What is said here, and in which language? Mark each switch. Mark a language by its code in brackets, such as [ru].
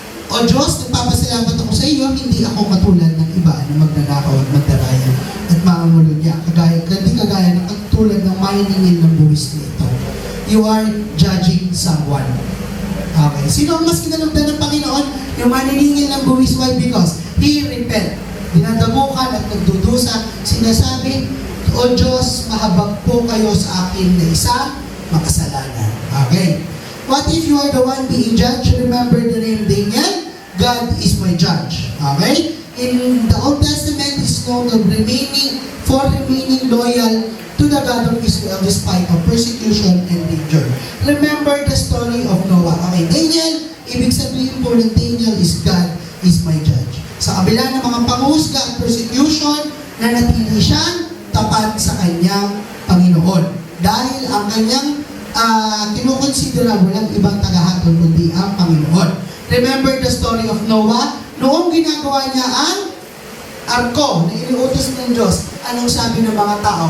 [tl] O Diyos, nagpapasalamat ako sa iyo, hindi ako katulad ng iba na magnanakaw at magdaraya at maangulod niya. Hindi kagaya ng katulad ng maniningil ng buwis nito. [en] You are judging someone. Okay. [tl] Sino ang mas kinalugdan ng Panginoon? Yung maniningil ng buwis. [en] Why? Because he repent. [tl] Dinadamukan at nagdudusa. Sinasabi, O Diyos, mahabag po kayo sa akin na isang makasalanan. Okay. [en] What if you are the one being judged? Remember the name Daniel? God is my judge. Okay? In the Old Testament, is known of remaining loyal to the God of Israel despite of persecution and danger. Remember the story of Noah. Okay, Daniel, [tl] ibig sabihin po ng Daniel [en] is God is my judge. [tl] Sa kabila ng mga panghusga at persecution, nanatili siyang tapat sa kanyang Panginoon. Dahil ang kanyang kinukonsidera walang ibang tagahatol kundi ang Panginoon. [en] Remember the story of Noah? [tl] Noong ginagawa niya ang arko na iniutos ng Diyos, anong sabi ng mga tao?